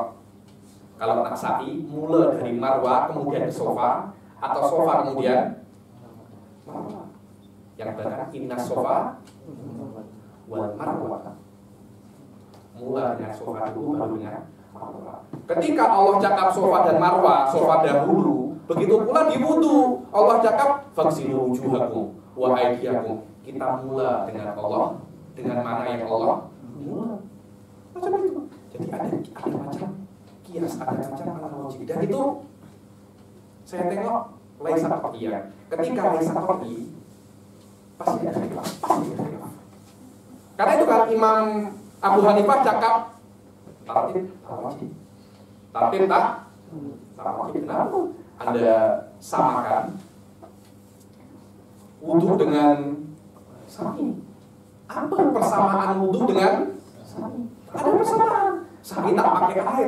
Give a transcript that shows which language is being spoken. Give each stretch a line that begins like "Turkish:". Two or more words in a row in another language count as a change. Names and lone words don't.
Malay: Kalau nak sa'i, mula dari marwah kemudian ke sofa, atau sofa kemudian marwah. Yang belakang
Arabic: إن الصفا والمروة.
Malay: Mula dengan sofa dulu baru dengan marwah. Ketika Allah cakap sofa dan marwah, sofa dahulu. Begitu pula di wudu, Allah cakap
Arabic: فاغسلوا وجوهكم وأيديكم.
Malay: Kita mula dengan Allah, dengan mana yang Allah mula. Macam itu. Jadi ada macam kias, ada macam analogi. Dan itu saya tengok
Arabic: ليس قطعيًا.
Malay: Ketika
Arabic: ليس قطعي
Malay: pasti ada khilaf, Karena itu kan Imam Abu Hanifah cakap tartib wajib. Tartib tak wajib. Kenapa? Anda samakan wudu dengan sa'i. Apa persamaan wudu dengan sa'i? Ada persamaan. Sa'i tak pakai air.